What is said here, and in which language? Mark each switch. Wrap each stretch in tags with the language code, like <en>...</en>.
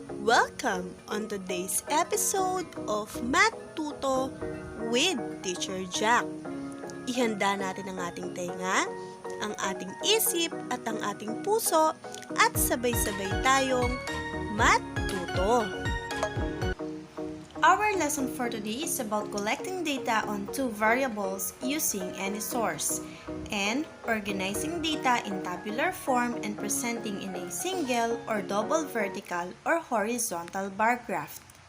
<en>Welcome on today's episode of MATHtuto with Teacher Jacq.</en> <tl>Ihanda natin ang ating tenga, ang ating isip at ang ating puso at sabay-sabay tayong MATHtuto.</tl> <en>Our lesson for today is about collecting data on two variables using any source and organizing data in tabular form and presenting in a single or double vertical or horizontal bar graph.</en>